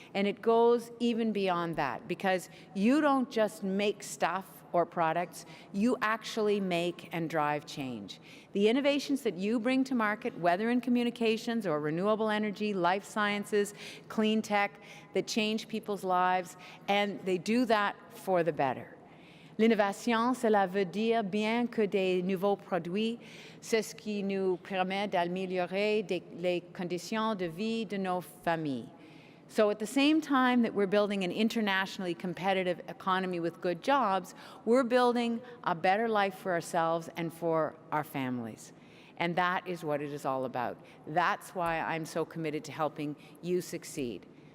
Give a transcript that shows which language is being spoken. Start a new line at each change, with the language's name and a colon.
English: And it goes even beyond that because you don't just make stuff or products, you actually make and drive change. The innovations that you bring to market, whether in communications or renewable energy, life sciences, clean tech, that change people's lives, and they do that for the better.
French: L'innovation, cela veut dire bien que des nouveaux produits, c'est ce qui nous permet d'améliorer les conditions de vie de nos familles.
English: So at the same time that we're building an internationally competitive economy with good jobs, we're building a better life for ourselves and for our families. And that is what it is all about. That's why I'm so committed to helping you succeed.